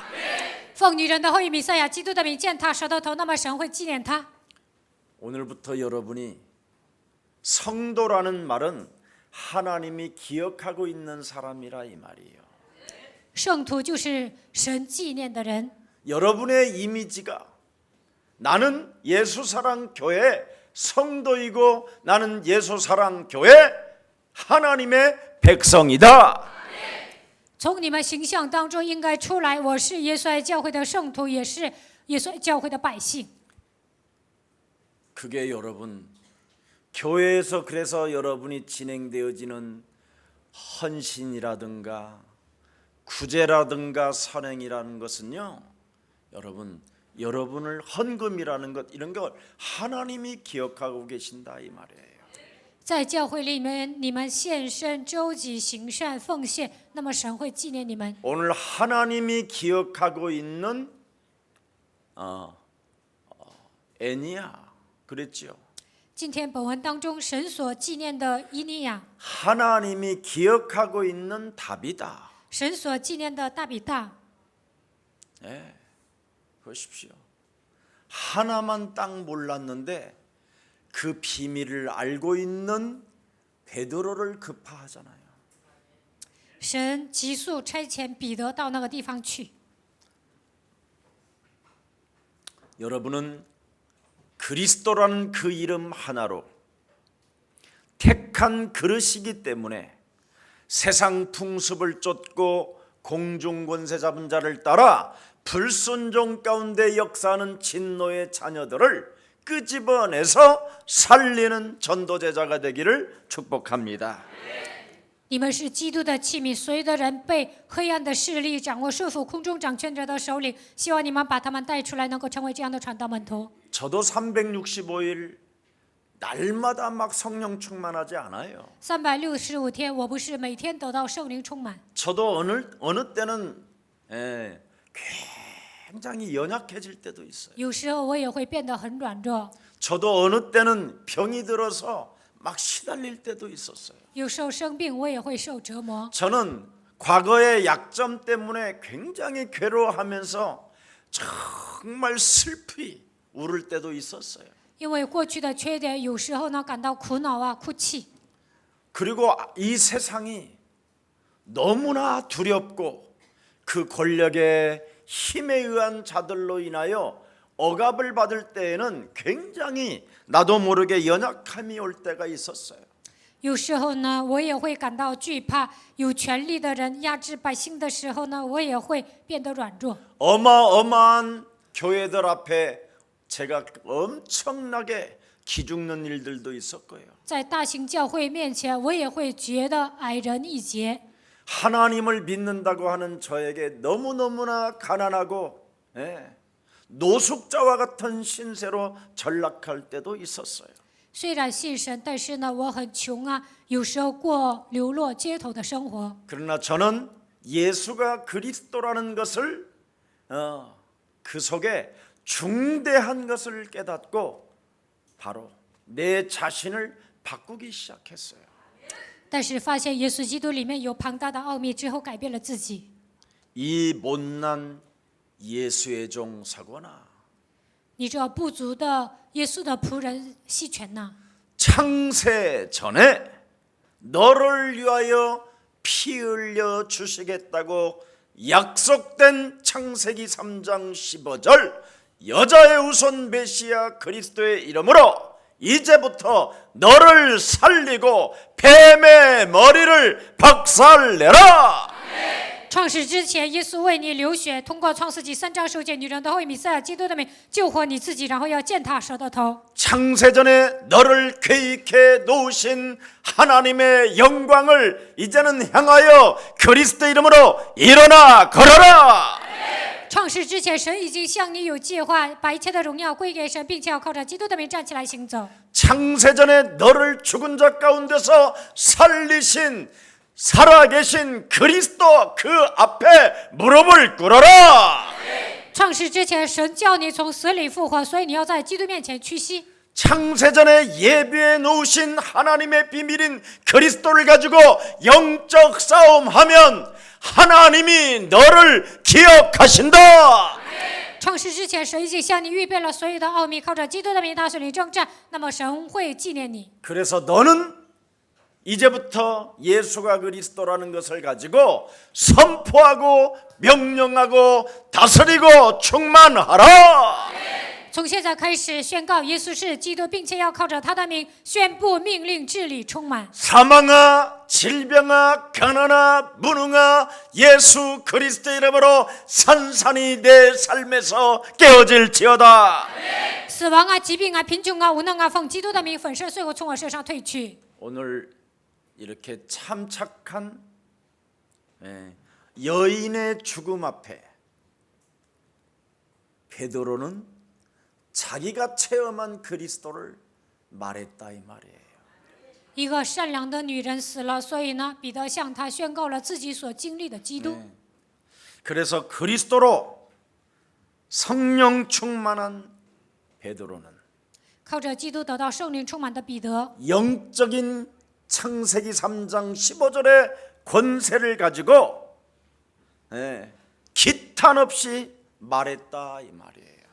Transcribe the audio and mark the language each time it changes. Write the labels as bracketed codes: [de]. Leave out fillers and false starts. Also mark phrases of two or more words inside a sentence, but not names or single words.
[zh] 奉女人的后裔弥赛亚基督的名践踏蛇的头，那么神会纪念他。 [ko] 오늘부터 여러분이 성도라는 말은 하나님이 기억하고 있는 사람이라 이 말이에요. [zh] 圣徒就是神纪念的人。 [ko] 여러분의 이미지가 나는 예수사랑 교회 성도이고 나는 예수사랑 교회 하나님의 백성이다. [zh] 从你们形象当中应该出来，我是耶稣爱教会的圣徒，也是耶稣爱教会的百姓。 [ko] 그게 여러분 교회에서 그래서 여러분이 진행되어지는 헌신이라든가 구제라든가 선행이라는 것은요, 여러분을 헌금이라는 것 이런 걸 하나님이 기억하고 계신다 이 말이에요. [zh] 在教会里面，你们献身、周济、行善、奉献，那么神会纪念你们。 [ko] 오늘 하나님이 기억하고 있는 애니야 그랬죠. [zh] 今天本文当中，神所纪念的以利亚， [ko] 하나님이 기억하고 있는 다비다. [zh] 神所纪念的大比大， [ko] 보십시오. 하나만 딱 몰랐는데 그 비밀을 알고 있는 베드로를 급파하잖아요. [zh] 神急速差遣彼得到那个地方去。 [ko] 여러분은 그리스도라는 그 이름 하나로 택한 그릇이기 때문에 세상 풍습을 쫓고 공중 권세 잡은 자를 따라 불순종 가운데 역사하는 진노의 자녀들을 끄집어내서 살리는 전도제자가 되기를 축복합니다. [zh] 你们是基督的器皿，所有的人被黑暗的势力掌握束缚，空中掌权者的手里。希望你们把他们带出来，能够成为这样的传道门徒。 [ko] 저도 365일 날마다 막 성령 충만하지 않아요. [zh] 365 天，我不是每天得到圣灵充满， [ko] 저도 어느 때는 굉장히 연약해질 때도 있어요. [zh] 有时候我也会变得很软弱， [ko] 저도 어느 때는 병이 들어서 막 시달릴 때도 있었어요. [zh] 有时候生病我也会受折磨。 [ko] 저는 과거의 약점 때문에 굉장히 괴로워하면서 정말 슬피 울을 때도 있었어요. [zh] 因为过去的缺点，有时候呢感到苦恼啊、哭泣。 [ko] 그리고 이 세상이 너무나 두렵고 그 권력의 힘에 의한 자들로 인하여 억압을 받을 때에는 굉장히 나도 모르게 연약함이 올 때가 있었어요. [zh] 有时候呢，我也会感到惧怕，有权力的人压制百姓的时候呢，我也会变得软弱。 [ko] 어마어마한 교회들 앞에 제가 엄청나게 기죽는 일들도 있었고요. [zh] 在大型教会面前，我也会觉得矮人一截。 [ko] 하나님을 믿는다고 하는 저에게 너무너무나 가난하고 노숙자와 같은 신세로 전락할 때도 있었어요. [zh] 虽然信神，但是呢，我很穷啊，有时候过流落街头的生活。 [ko] 그러나 저는 예수가 그리스도라는 것을 그 속에 중대한 것을 깨닫고 바로 내 자신을 바꾸기 시작했어요. [zh] 但是发现耶稣基督里面有庞大的奥秘之后，改变了自己。 [ko] 이 못난 예수의 종 사고나 [zh] 你这不足的耶稣的仆人细权呐， [ko] 창세 전에 너를 위하여 피 흘려 주시겠다고 약속된 창세기 3장 15절 여자의 후손 메시아 그리스도의 이름으로 이제부터 너를 살리고 뱀의 머리를 박살내라. [zh] 创世之前，耶稣为你流血，通过创世纪3章受戒女人的后裔弥赛亚基督的名救活你自己，然后要践踏蛇的头。 [ko] 창세전에 너를 계획해 놓으신 하나님의 영광을 이제는 향하여 그리스도 이름으로 일어나 걸어라. [zh] 创世之前，神已经向你有计划，把一切的荣耀归给神，并且要靠着基督的名站起来行走。 [ko] 창세전에 너를 죽은 자 가운데서 살리신 살아계신 그리스도 그 앞에 무릎을 꿇어라. [zh] 创世之前，神叫你从死里复活，所以你要在基督面前屈膝。 [ko] 창세전에 예비해 놓으신 하나님의 비밀인 그리스도를 가지고 영적 싸움하면 하나님이 너를 기억하신다. [zh] 创世之前，神已经向你预备了所有的奥秘，靠着基督的名大水里征战，那么神会纪念你。 [ko] 그래서 너는 이제부터 예수가 그리스도라는 것을 가지고 선포하고 명령하고 다스리고 충만하라. [zh] 从现在开始宣告耶稣是基督，并且要靠着他的名宣布命令治理充满。 [ko] 사망아 질병아 가난아 무능아 예수 그리스도 이름으로 산산이 내 삶에서 깨어질지어다. [zh] 死亡啊、疾病啊、贫穷啊、无能啊，奉基督的名粉身碎骨从我身上退去。 [ko] 오늘 이렇게 참 착한 여인의 죽음 앞에 베드로는 자기가 체험한 그리스도를 말했다 이 말이에요. [zh] 一个善良的女人死了，所以呢，彼得向她宣告了自己所经历的基督。 [ko] 그래서 그리스도로 성령 충만한 베드로는 [zh] 靠着基督得到圣灵充满的彼得， [ko] 영적인 창세기 3장 15절의 권세를 가지고 기탄 없이 말했다 이 말이에요.